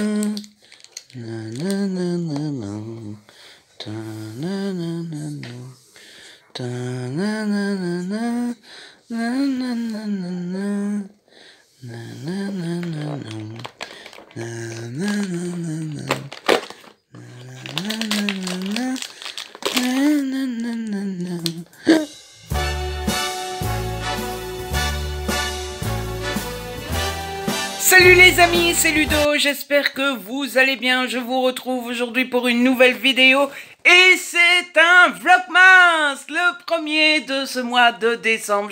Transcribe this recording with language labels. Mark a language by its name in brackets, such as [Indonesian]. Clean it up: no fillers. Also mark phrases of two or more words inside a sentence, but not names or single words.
[French] Na na na na na. Ta na na na na. Ta na na na na. Na na na na na. Na na na na na. Na na na na na. Salut les amis, c'est Ludo, j'espère que vous allez bien. Je vous retrouve aujourd'hui pour une nouvelle vidéo et c'est un Vlogmas, le premier de ce mois de décembre.